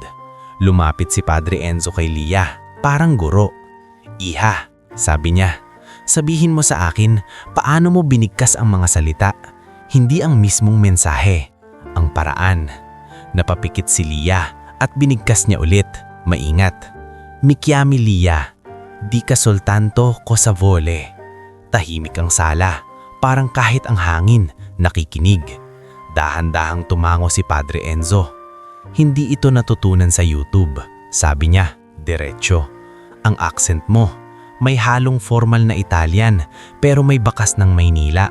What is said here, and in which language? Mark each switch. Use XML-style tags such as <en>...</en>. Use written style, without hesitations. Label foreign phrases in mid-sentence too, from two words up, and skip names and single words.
<tl>Lumapit si Padre Enzo kay Lia, parang guro. Iha, sabi niya, sabihin mo sa akin paano mo binigkas ang mga salita, hindi ang mismong mensahe, ang paraan. Napapikit si Lia at binigkas niya ulit, maingat.</tl> <it>Mi chiami Lia, di ka soltanto cosa vuole.</it> <tl>Tahimik ang sala, parang kahit ang hangin nakikinig. Dahan-dahang tumango si Padre Enzo. Hindi ito natutunan sa YouTube, sabi niya, diretso. Ang accent mo, may halong formal na Italian pero may bakas ng Maynila.</tl>